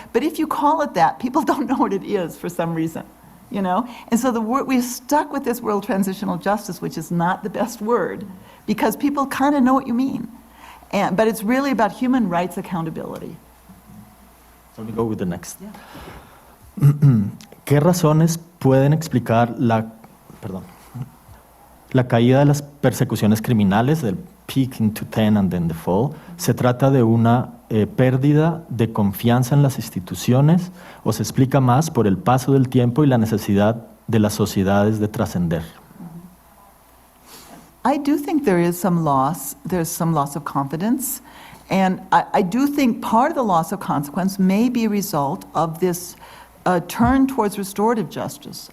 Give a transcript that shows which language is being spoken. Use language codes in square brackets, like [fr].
[en] But if you call it that, people don't know what it is for some reason, you know? And so we're stuck with this word transitional justice, which is not the best word, because people kind of know what you mean. But it's really about human rights accountability. So let me go with the next. Yeah. [es] ¿Qué razones pueden explicar la caída de las persecuciones criminales, del [en] peak into 10 and then the fall? [es] ¿Se trata de una pérdida de confianza en las instituciones o se explica más por el paso del tiempo y la necesidad de las sociedades de trascender? [en] I do think there is some loss. There's some loss of confidence. And I do think part of the loss of consequence may be a result of this turn towards restorative justice.